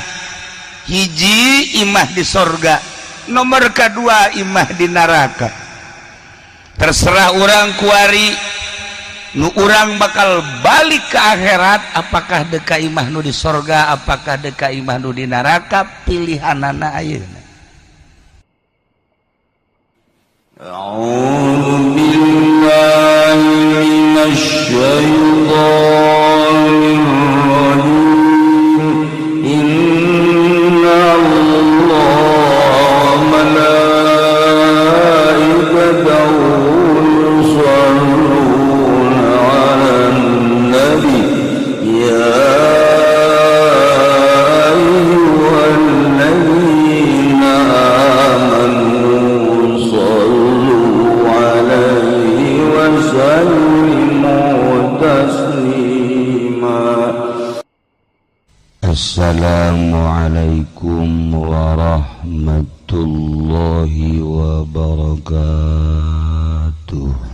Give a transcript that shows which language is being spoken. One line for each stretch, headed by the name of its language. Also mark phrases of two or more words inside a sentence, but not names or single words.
Sundanese: Hiji imah di sorga,
Indonesian: nomor kedua
Sundanese: imah di neraka. Terserah urang kuari nu urang bakal balik
Indonesian: ke akhirat, apakah
Sundanese: deka imah nu di sorga, apakah deka imah nu di neraka, pilihanana ayeuna.
Arabic: أعوذ بالله من الشيطان الرجيم. إن الله ملائكته يصلون على النبي يا أيها الذين آمنوا السلام عليكم ورحمة الله وبركاته.